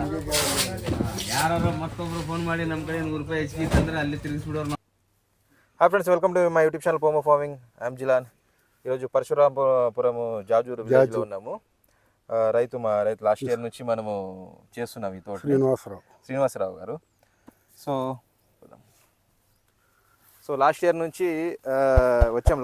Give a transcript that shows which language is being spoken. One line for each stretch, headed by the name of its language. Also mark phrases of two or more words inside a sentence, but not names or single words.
Kannada: ಯಾರು ಮತ್ತೊಬ್ರು ಫೋನ್ ಮಾಡಿ ನಮ್ಮ ಕಡೆ 100 ರೂಪಾಯಿ ಹೆಚ್ಚಿಗೆ ತಂದ್ರೆ ಅಲ್ಲಿ ತಿರುಗಿಸ್ಬಿಡೋರು.
English: Hi friends, welcome to my YouTube channel Pomo Farming. I'm Jilan.
Telugu: ఈరోజు పరశురామపురము జాజూరు విలేజ్లో ఉన్నాము. మా రైతు
English: last year
Telugu: నుంచి మనము చేస్తున్నాం ఈ తోట, శ్రీనివాసరావు గారు.
English: so last year
Telugu: నుంచి వచ్చాము.